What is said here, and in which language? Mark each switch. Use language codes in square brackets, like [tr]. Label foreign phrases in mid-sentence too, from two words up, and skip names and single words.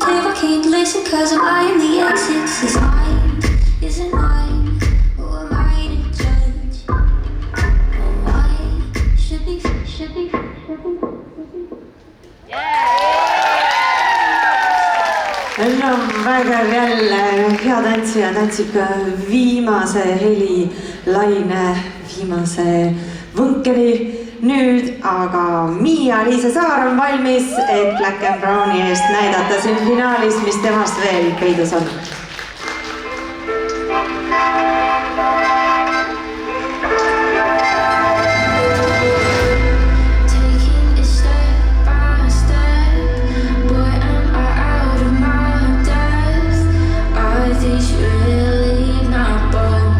[en] I can't listen 'cause I'm eyeing the exits. Is mine? Is it mine? Who am I to judge? Oh, I should be. [et] No vägev jälle, hea tantsija tantsib viimase helilaine, viimase võnkeri. Nüüd aga Miia-Liisa Saar on valmis, et Black and Browni eest näidata siin finaalis, mis temast veel peidus on. [en] Taking it step by step, boy, am I out of my depth? Are these really my bones?